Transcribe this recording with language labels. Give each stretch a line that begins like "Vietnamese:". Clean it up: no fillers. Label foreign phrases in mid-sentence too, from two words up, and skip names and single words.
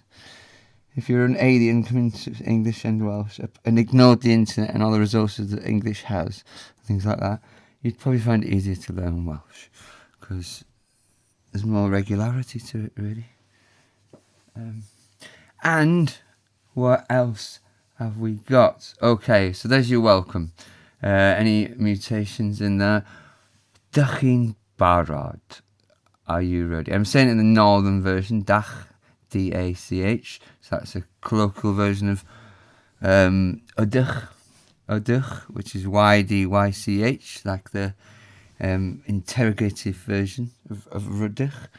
English: If you're an alien coming to English and Welsh and ignored the internet and all the resources that English has, things like that, you'd probably find it easier to learn Welsh, because there's more regularity to it, really. And what else have we got? Okay, so there's your welcome. Any mutations in there?
Welsh: Dach chi'n barod?
English: Are you ready? I'm saying it in the northern version, dach, D-A-C-H. So that's a colloquial version of ydych, which is Y-D-Y-C-H, like the interrogative version of rydych.